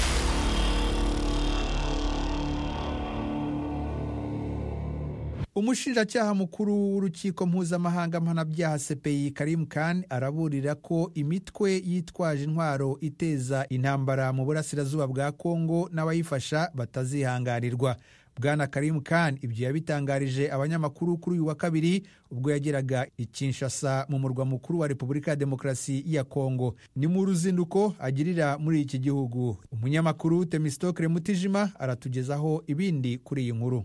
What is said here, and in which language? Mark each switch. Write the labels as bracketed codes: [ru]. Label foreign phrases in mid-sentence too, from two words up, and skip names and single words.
[rw] umushinjacyaha mukuru w'urukiko mpuzamahanga mpanabyaha CPI Karim Khan araburira ko imitwe yitwaje intwaro iteza intambara mu burasirazuba bwa Kongo n'abayifasha batazihangarirwa. Bwana Karim Khan ibyo yabitangarije abanyamakuru kuri uyu wa kabiri ubwo yageraga i Kinshasa mu murwa mukuru wa Repubulika ya Demokarasi ya Kongo. Ni mu ruzinduko agirira muri iki gihugu. Umunyamakuru Temistokle Mutijima aratugezaho ibindi kuri iyi nkuru.